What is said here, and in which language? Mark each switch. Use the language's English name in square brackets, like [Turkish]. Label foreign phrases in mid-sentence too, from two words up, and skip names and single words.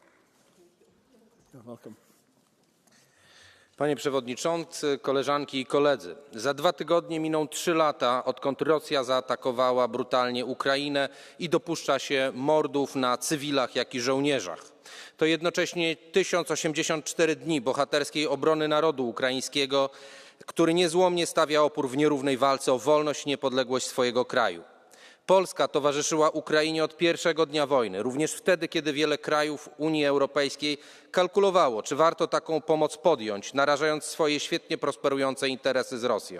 [Polish] Panie Przewodniczący, koleżanki i koledzy. Za 2 tygodnie miną 3 lata, odkąd Rosja zaatakowała brutalnie Ukrainę i dopuszcza się mordów na cywilach, jak i żołnierzach. To jednocześnie 1084 dni bohaterskiej obrony narodu ukraińskiego, który niezłomnie stawia opór w nierównej walce o wolność i niepodległość swojego kraju. Polska towarzyszyła Ukrainie od pierwszego dnia wojny, również wtedy, kiedy wiele krajów Unii Europejskiej kalkulowało, czy warto taką pomoc podjąć, narażając swoje świetnie prosperujące interesy z Rosją.